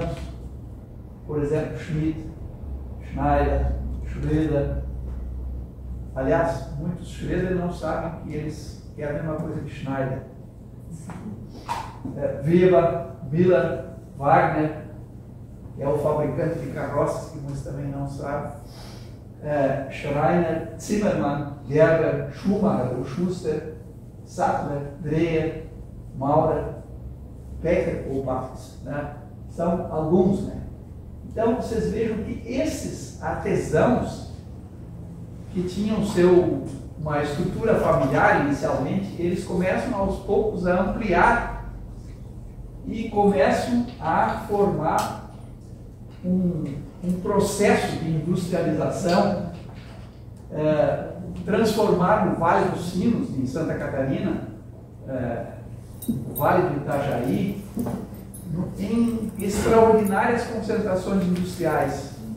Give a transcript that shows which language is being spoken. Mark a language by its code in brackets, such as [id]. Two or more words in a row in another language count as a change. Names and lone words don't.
[pt] Por exemplo, Schmidt, Schneider, Schroeder. Aliás, muitos Schroeder não sabem que é a mesma coisa que Schneider. Weber, Miller, Wagner, que é o fabricante de carroças, que muitos também não sabem. Schreiner, Zimmermann, Gerber, Schumacher ou Schuster, Sattler, Dreher, Maurer, Becker ou Barthes, né? São alguns, né? Então vocês vejam que esses artesãos que tinham uma estrutura familiar inicialmente, eles começam aos poucos a ampliar e começam a formar um processo de industrialização, transformar o Vale dos Sinos, em Santa Catarina, o Vale do Itajaí, em extraordinárias concentrações industriais.